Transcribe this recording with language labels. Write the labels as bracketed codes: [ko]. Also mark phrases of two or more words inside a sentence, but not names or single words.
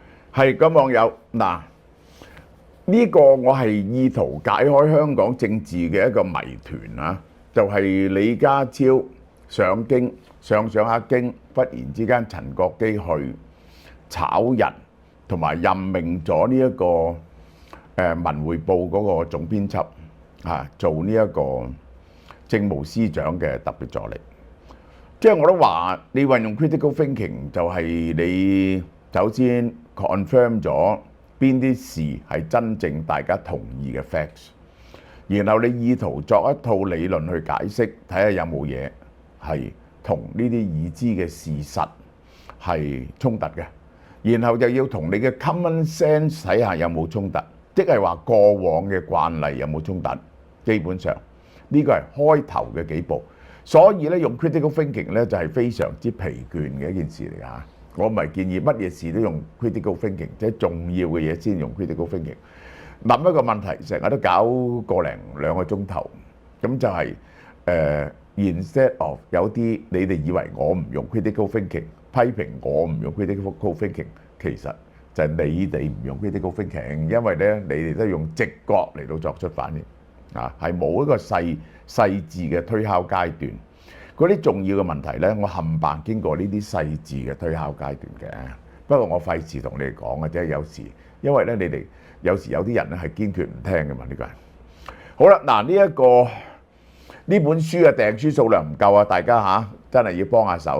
[yue] 係咁網友嗱，呢個我係意圖解開香港政治嘅一個謎團啊，就係李家超上京上下京，忽然之間陳國基去炒人，同埋任命咗呢一個文匯報嗰個總編輯做呢一個政務司長嘅特別助理。即係我都話，你運用 [en] critical thinking [yue] 就係你首先 confirm 咗邊啲事係真正大家同意嘅 facts， 然後你意圖作一套理論去解釋，睇下有冇嘢係同呢啲已知嘅事實係衝突嘅，然後就要同你嘅 [en] common sense [yue] 睇下有冇衝突，即係話過往嘅慣例有冇衝突。基本上呢個係開頭嘅幾步。所以咧，用 [en] critical thinking [yue] 咧就係非常之疲倦嘅一件事嚟㗎。我唔係建議乜嘢事都用 [en] critical thinking， [yue] 即係重要嘅嘢先用 [en] critical thinking。 [yue] 諗一個問題，成日都搞個零兩個鐘頭，咁就係 [en] instead of [yue] 有啲你哋以為我唔用 [en] critical thinking， [yue] 批評我唔用 [en] critical thinking， [yue] 其實就係你哋唔用 [en] critical thinking， [yue] 因為咧你哋都用直覺嚟到作出反應係冇一個細緻嘅推敲階段。嗰啲重要嘅問題咧，我冚唪唥經過呢啲細緻嘅推敲階段嘅。不過我費事同你哋講嘅啫，有時因為咧你哋有時有啲人咧係堅決唔聽嘅嘛。呢個係好啦，嗱呢本書嘅訂書數量唔夠啊，大家真係要幫下手。